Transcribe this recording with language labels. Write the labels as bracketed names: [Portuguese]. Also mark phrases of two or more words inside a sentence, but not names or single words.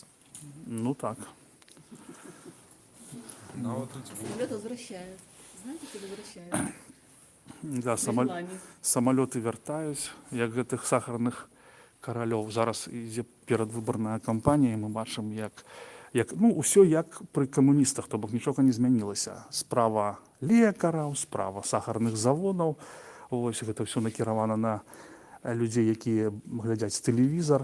[Belarusian] Ну так. Нават тут [Russian] Самолет возвращают. Знаете, куда возвращают? [Belarusian] Да, самолеты вяртаюць, як гэтых сахарных каралёў. Зараз ідзе перадвыбарная кампанія, мы бачым, усё як пры камуністах, то бок нічога не змянілася. Справа лекараў, справа сахарных заводаў. Ось гэта ўсё накіравана на людзей, якія глядзяць тэлевізар.